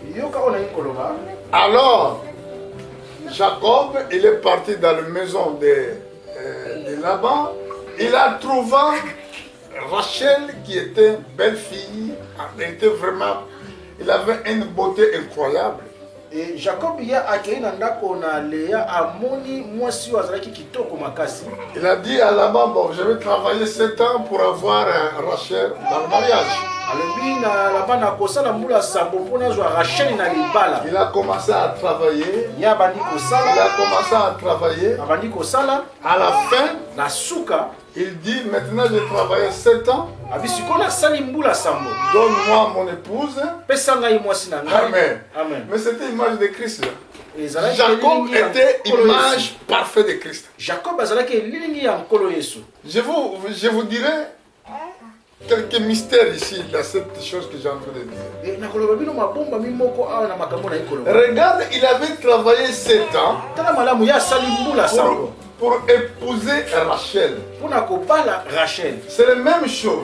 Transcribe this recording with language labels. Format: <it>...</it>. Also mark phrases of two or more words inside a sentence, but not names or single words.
<fr>Alors, Jacob, il est parti dans la maison de Laban. Il a trouvé Rachel qui était une belle fille. Elle était vraiment... Il avait une beauté incroyable.</fr> <ln>Et Jacob ya akei na ndako na Léa amoni mwasi wazalaki kitoko makasi.</ln> <fr>Il a dit à Laban, bon, je vais travailler 7 ans pour avoir Rachel dans le mariage.</fr> <ln>Alobi na Laban na kosala mbula sambo pona zwa Rachel na libala.</ln> <fr>Il a commencé à travailler.</fr> <ln>Ya bandi kosala.</ln> <fr>Il a commencé à travailler.</fr> <ln>Abandi kosala.</ln> <fr>À la fin,</fr> <ln>na suka,</ln> <fr>il dit, maintenant j'ai travaillé 7 ans.</fr> <ln>Abisikola sali mbula sambo.</ln> <fr>Donne-moi mon épouse.</fr> <ln>Pesanga yi mwasi na ngai.</ln> <fr>Amen. Amen. Mais c'était l'image de Christ. Jacob était l'image parfaite de Christ.</fr> <ln>Jacob azalaki lilingi ya nkolo Yesu.</ln> <fr>Je vous dirai quelques mystères ici dans cette chose que j'ai en train de dire. Regarde, il avait travaillé 7 ans pour épouser Rachel. C'est la même chose.</fr>